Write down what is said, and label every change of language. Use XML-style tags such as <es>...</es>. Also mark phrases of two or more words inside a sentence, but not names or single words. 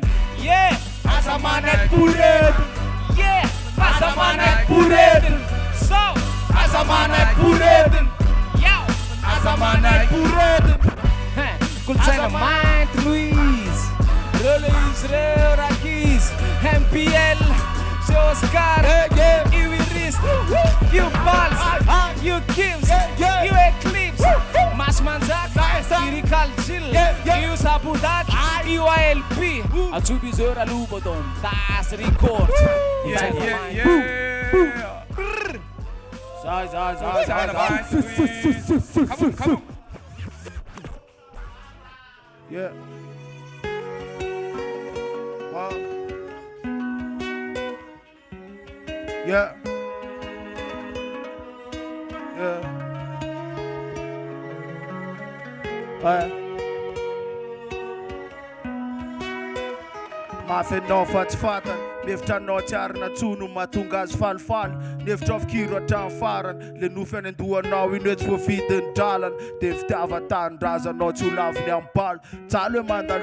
<mg>ye aza manaiky poretiny ye aza manaiky poretiny so aza manaiky poretiny yao aza manaiky poretiny kolotsaina mainty Louise rele Israel Rakis MPL Oscar, you Iris, you Pulse, you Kims, you Eclipse, Mash Manzak, Lyrical Chill, you Sabudak, you ALP, a Chubizora Lubodon, Das Records.</mg> <en>Come on. Yeah. Wow. Yeah. Yeah.</en> <mg>Mafenao fatsifatany mefitranao tsy arina tsono mahatonga azy falifaly nefitra afikiro hatrany farany le nofy any andohanao ino hoe tsy voavidiny dralana de fitiava-tanindrazanao tsy ho laviny ambalo tsaly hoe mandalo</mg>